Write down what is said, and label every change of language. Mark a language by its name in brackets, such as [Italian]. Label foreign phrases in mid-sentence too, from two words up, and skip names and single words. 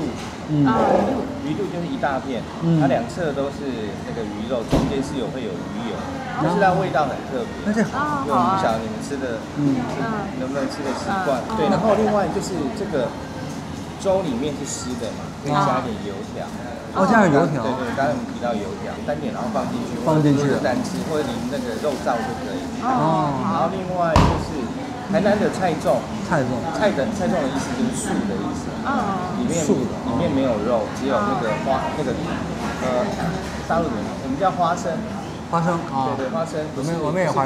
[Chinese] 魚肚就是一大片，它兩側都是那個魚肉，中間會有魚油，但是它味道很特別。那這好，就我不曉得你們吃的，能不能吃的習慣？對，然後另外就是這個粥裡面是濕的嘛，可以加點油條。加點油條。對，剛才我們提到油條，單點然後放進去，或者單吃，或者淋那個肉燥就可以。然後另外就是台南的菜粽的意思就是素的意思。裡面沒有肉，只有那個大陸人我們叫花生。對，花生。我們也花生。